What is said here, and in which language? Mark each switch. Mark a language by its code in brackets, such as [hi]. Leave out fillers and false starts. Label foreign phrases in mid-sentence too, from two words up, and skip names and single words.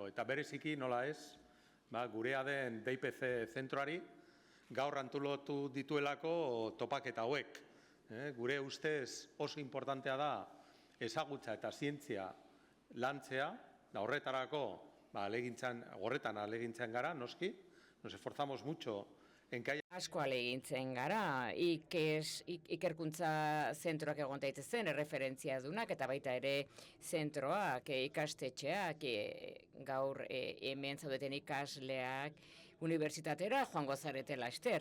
[eu] Eta bereziki nola ez, gurea den DIPC zentroari gaur antolatu dituelako topaketa hauek. Gure ustez oso importantea da ezagutza eta zientzia lantzea, da horretarako horretan alegintzen gara, noski, [es] nos esforzamos mucho en que haya... [eu] Asko alegintzen gara, ikerkuntza zentroak egon daitezen, erreferentzia dunak, eta baita ere zentroak, ikastetxeak, gaur hemen zaudeten ikasleak, unibertsitatera joango zaretela ester.